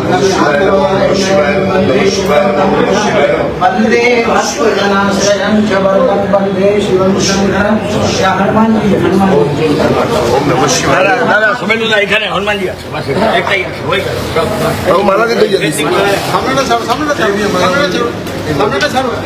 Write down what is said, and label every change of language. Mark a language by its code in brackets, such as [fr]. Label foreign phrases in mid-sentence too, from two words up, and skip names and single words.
[sa] वंदे भक्तजनाश्रयं च वरदं वंदे शिवं शंकरं हनुमान जी ओम नमः शिवाय [bn] দাদা শুভেন্দুদা এখানে হনুমানজি আছে বাস একটাই আছে ওই [hi] ओ माला दे दीजिए [bn] সামনেটা ছাড়ো, সামনেটা ছাড়ো, সামনেটা ছাড়ো, সামনেটা ছাড়ো।